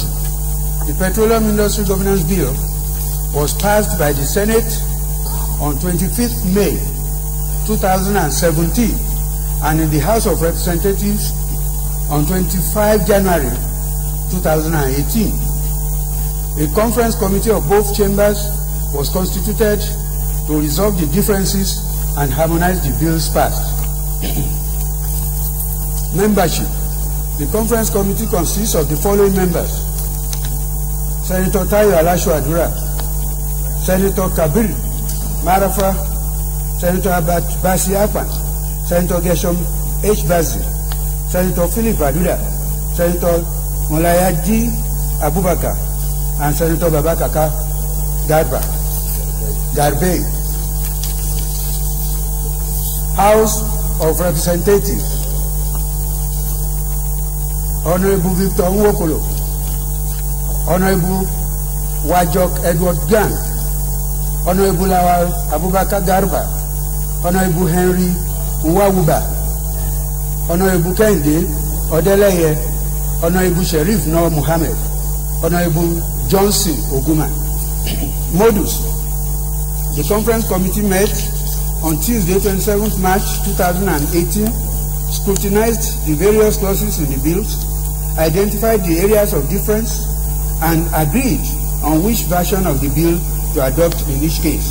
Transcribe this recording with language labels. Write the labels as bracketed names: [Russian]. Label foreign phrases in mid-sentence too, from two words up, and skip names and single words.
[English] The Petroleum Industry Governance Bill was passed by the Senate on 25th May 2017 and in the House of Representatives on 25 January 2018. A conference committee of both chambers was constituted to resolve the differences and harmonize the bills passed. Membership. The conference committee consists of the following members: Senator Tayo Alasha Dura, Senator Kabir Marafa, Senator Abat Basi Akpan, Senator Gershon H. Basi, Senator Philip Aduda, Senator Molayaji Abubakar, and Senator Babakaka Garbe. House of Representatives: Honorable Victor Nwokolo, Honorable Wajok Edward Gang, Honorable Awal Abubakar Garba, Honorable Henry Nwawuba, Honorable Kende Odeleye, Honorable Sheriff Noor Muhammad, Honorable Johnson Oguma. Modus. The conference committee met on Tuesday, 27th March 2018, scrutinized the various clauses in the bills, identified the areas of difference, and agreed on which version of the bill to adopt in each case.